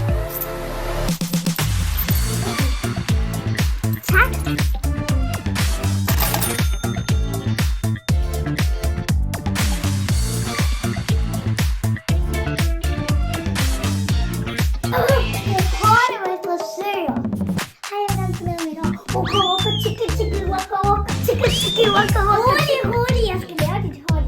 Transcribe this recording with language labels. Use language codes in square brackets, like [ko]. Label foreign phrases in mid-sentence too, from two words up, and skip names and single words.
[da] Tak. Jeg tror det var et frisør. Hej, jeg vil gerne lave mit hår. Waka tiki tiki waka waka tiki tiki waka waka. Rolig, jeg skal lave dit hår.